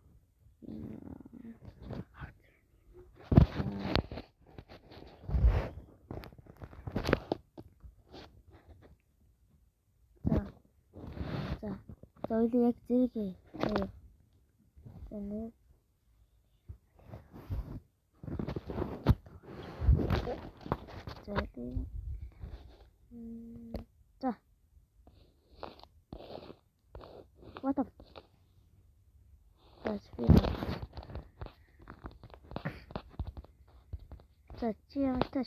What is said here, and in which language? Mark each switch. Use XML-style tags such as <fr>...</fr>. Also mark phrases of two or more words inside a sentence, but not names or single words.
<mn>Ойлоо яг зэрэг. Энийг за.</mn> <en>What up? That's good.</en> <mn>За чи яваач.</mn>